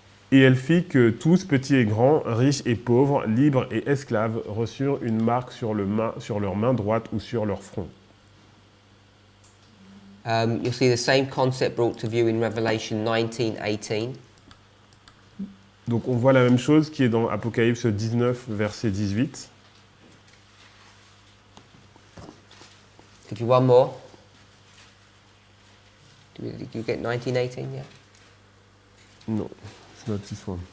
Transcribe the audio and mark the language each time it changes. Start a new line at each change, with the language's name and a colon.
French: Et elle fit que tous, petits et grands, riches et pauvres, libres et esclaves, reçurent une marque sur leur main droite ou sur leur front.
English: You'll see the same concept brought to view in Revelation 19:18.
French: Donc on voit la même chose qui est dans Apocalypse 19, verset 18.
English: Could you one more? Did you get 19:18 yet? Non, it's not this one.